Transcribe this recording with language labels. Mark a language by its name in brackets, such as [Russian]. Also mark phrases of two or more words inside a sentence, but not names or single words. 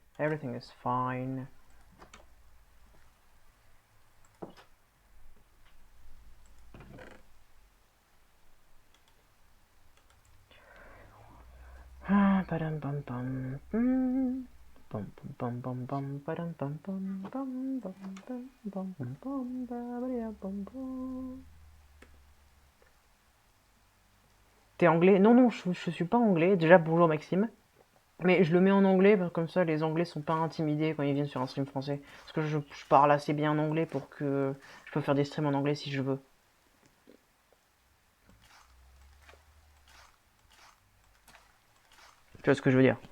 [English] Everything is fine. Ba-dum bum bum. Bum bum bum bum ba-dum bum bum bum bum bum bum bum bum bum. [French] T'es anglais? Non, non, je suis pas anglais. Déjà, bonjour Maxime. Mais je le mets en anglais, comme ça les anglais sont pas intimidés quand ils viennent sur un stream français. Parce que je parle assez bien en anglais pour que je peux faire des streams en anglais si je veux. Tu vois ce que je veux dire?